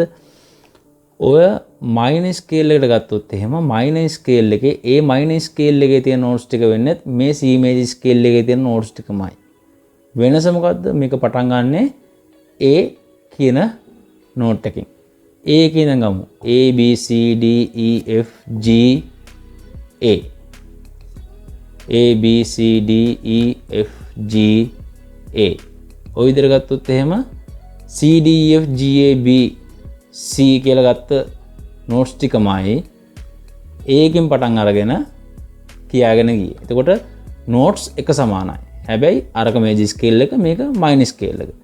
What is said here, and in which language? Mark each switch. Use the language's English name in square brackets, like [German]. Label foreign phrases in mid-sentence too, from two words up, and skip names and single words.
[Sinhala] ඔය [English] minor scale [Sinhala] එකට ගත්තොත් එහෙම [English] minor scale [Sinhala] එකේ ඒ [English] minor scale [Sinhala] එකේ තියෙන නෝට්ස් ටික වෙන්නේ මේ [English] C major scale [Sinhala] එකේ තියෙන නෝට්ස් ටිකමයි. වෙනස මොකද්ද? මේක පටන් ගන්නෙ A කියන නෝට් එකකින්. A කියන ගමු. [English] A B C D E F G A. A B C D E F G A. [Sinhala] ඔය විදිහට ගත්තොත් එහෙම [English] C D E F G A B C [Sinhala] කියලා ගත්ත නෝට්ස් ටිකමයි A එකෙන් පටන් අරගෙන කියාගෙන ගියේ. එතකොට නෝට්ස් එක සමානයි. හැබැයි අරක [English] major scale [Sinhala] එක මේක [English] minor scale [Sinhala] එක.